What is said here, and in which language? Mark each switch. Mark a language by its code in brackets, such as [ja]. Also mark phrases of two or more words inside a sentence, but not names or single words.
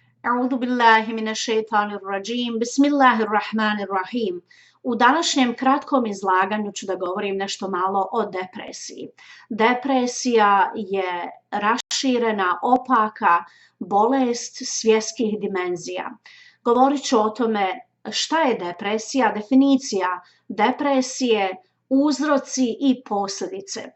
[ar] أعوذ بالله من الشيطان الرجيم. بسم الله الرحمن الرحيم. [bs] U današnjem kratkom izlaganju ću da govorim nešto malo o depresiji. Depresija je raširena, opaka bolest svjetskih dimenzija. Govorit ću o tome šta je depresija, definicija depresije, uzroci i posljedice.